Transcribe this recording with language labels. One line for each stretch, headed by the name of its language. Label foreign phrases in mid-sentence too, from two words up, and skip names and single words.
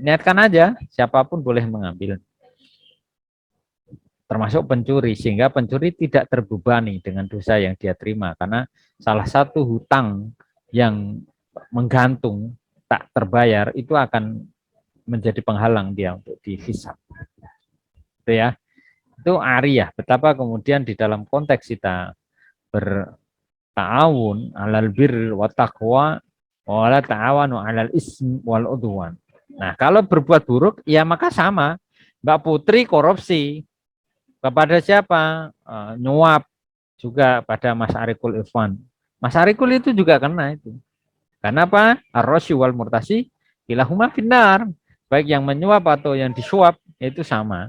Indonesian: Niatkan aja, siapapun boleh mengambil. Termasuk pencuri, sehingga pencuri tidak terbebani dengan dosa yang dia terima, karena salah satu hutang yang menggantung tak terbayar itu akan menjadi penghalang dia untuk dihisab. Itu ya. Itu ariyah. Betapa kemudian di dalam konteks kita berta'awun
Arabic: على البر والتقوى ولا تعاونوا على الإثم والعدوان.
Indonesian: Nah, kalau berbuat buruk ya maka sama. Mbak Putri korupsi kepada siapa? Nyuap juga pada Mas Arikul Irfan. Mas Arikul itu juga kena itu. Karena apa?
Arabic: الراشي والمرتشي كلاهما في النار.
Indonesian: Baik yang menyuap atau yang disuap itu sama.